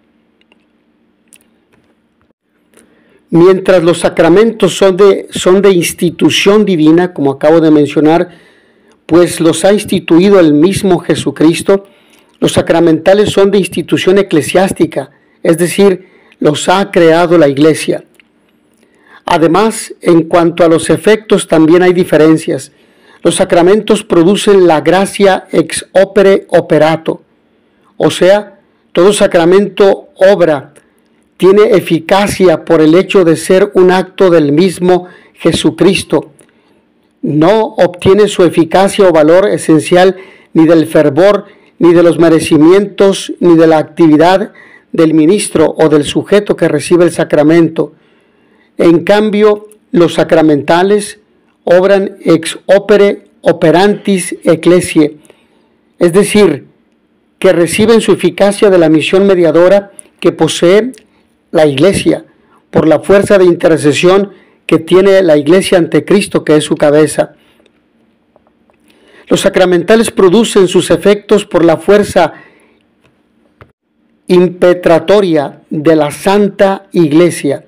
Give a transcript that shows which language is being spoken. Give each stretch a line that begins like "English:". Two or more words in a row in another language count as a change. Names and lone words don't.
Spanish: Mientras los sacramentos son de institución divina, como acabo de mencionar, pues los ha instituido el mismo Jesucristo, los sacramentales son de institución eclesiástica, es decir, los ha creado la Iglesia. Además, en cuanto a los efectos también hay diferencias. Los sacramentos producen la gracia
Latin: ex opere operato,
Spanish: o sea, todo sacramento obra, tiene eficacia por el hecho de ser un acto del mismo Jesucristo. No obtiene su eficacia o valor esencial ni del fervor, ni de los merecimientos, ni de la actividad del ministro o del sujeto que recibe el sacramento. En cambio, los sacramentales obran
Latin: ex opere operantis ecclesiae,
Spanish: es decir, que reciben su eficacia de la misión mediadora que posee la Iglesia, por la fuerza de intercesión que tiene la Iglesia ante Cristo, que es su cabeza. Los sacramentales producen sus efectos por la fuerza impetratoria de la Santa Iglesia.